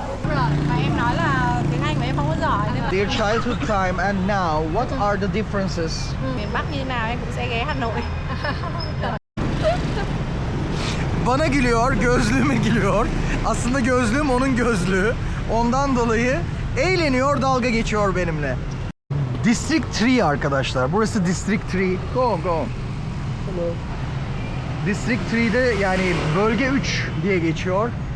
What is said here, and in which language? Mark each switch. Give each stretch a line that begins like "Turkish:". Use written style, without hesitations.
Vietnamese: Rồi, mà em nói là tiếng Anh của em không có giỏi nên là
English: Their childhood time and now, what are the differences?
Vietnamese: miền Bắc như nào em cũng sẽ ghé Hà Nội.
Turkish: Bana gülüyor, gözlüğüme gülüyor. Aslında gözlüğüm onun gözlüğü. Ondan dolayı eğleniyor, dalga geçiyor benimle. District 3 arkadaşlar. Burası District 3.
English: Go. Hello.
Turkish: District 3'de yani bölge 3 diye geçiyor.